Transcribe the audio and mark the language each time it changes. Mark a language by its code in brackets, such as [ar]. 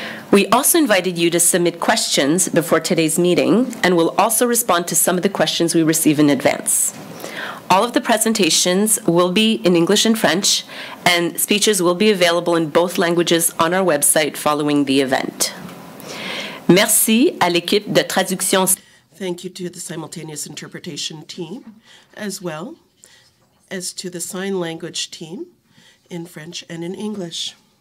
[en] We also invited you to submit questions before today's meeting, and we'll also respond to some of the questions we receive in advance. All of the presentations will be in English and French, and speeches will be available in both languages on our website following the event. [fr] Merci à l'équipe de traduction. [en] Thank you to the simultaneous interpretation team, as well as to the sign language team in French and in English.